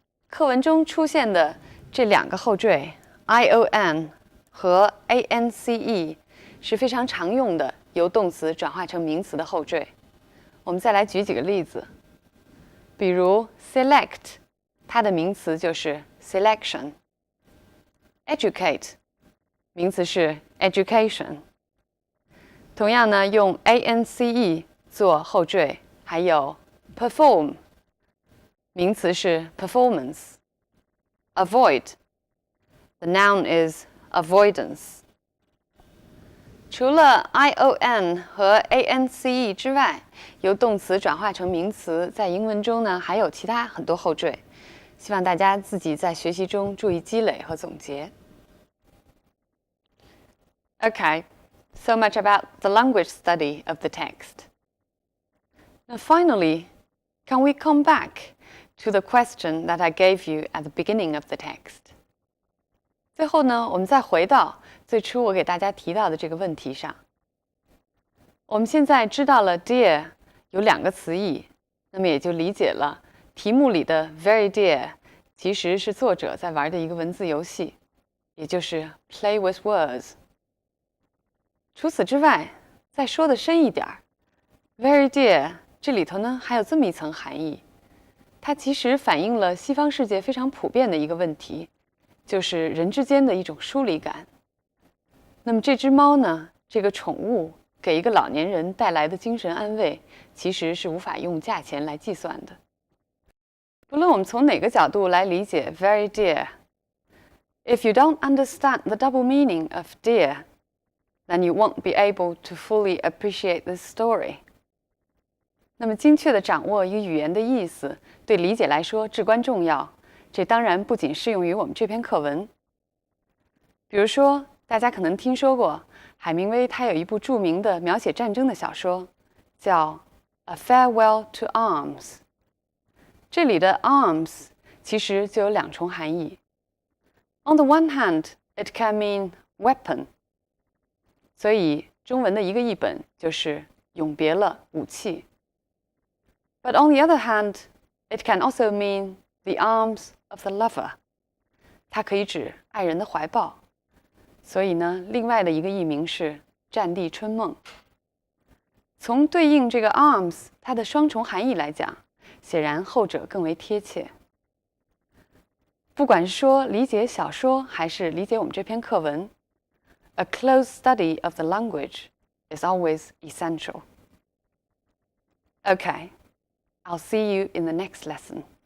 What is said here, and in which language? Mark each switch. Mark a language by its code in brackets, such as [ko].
[zh] 课文中出现的这两个后缀 ion 和 ance 是非常常用的由动词转化成名词的后缀。我们再来举几个例子，比如 select， 它的名词就是 selection。educate， 名词是 education。同样呢，用 ance 做后缀，还有 perform， 名词是 performance。avoid， [en] the noun is avoidance。 [zh] 除了 ion 和 ance 之外，由动词转化成名词，在英文中呢还有其他很多后缀，希望大家自己在学习中注意积累和总结。 [en] Okay.So much about the language study of the text. Now finally, can we come back to the question that I gave you at the beginning of the text? [zh] 最后呢，我们再回到最初我给大家提到的这个问题上。我们现在知道了 dear 有两个词义，那么也就理解了题目里的 very dear 其实是作者在玩的一个文字游戏，也就是 [en] play with words。 [zh] 除此之外，再说的深一点 ，very dear 这里头呢还有这么一层含义，它其实反映了西方世界非常普遍的一个问题，就是人之间的一种疏离感。那么这只猫呢，这个宠物给一个老年人带来的精神安慰，其实是无法用价钱来计算的。不论我们从哪个角度来理解 [en] very dear，if you don't understand the double meaning of dear,then you won't be able to fully appreciate this story. [zh] 那么精确地掌握一个语言的意思，对理解来说至关重要。这当然不仅适用于我们这篇课文。比如说，大家可能听说过海明威，他有一部著名的描写战争的小说，叫《A Farewell to Arms》。这里的 arms 其实就有2重含义。 [en] On the one hand, it can mean weapon， [zh] 所以中文的一个译本就是永别了武器。 [en] But on the other hand, it can also mean the arms of the lover， [zh] 它可以指爱人的怀抱。所以呢，另外的一个译名是战地春梦。从对应这个 arms 它的双重含义来讲，显然后者更为贴切。不管是说理解小说还是理解我们这篇课文， [en] a close study of the language is always essential. Okay, I'll see you in the next lesson.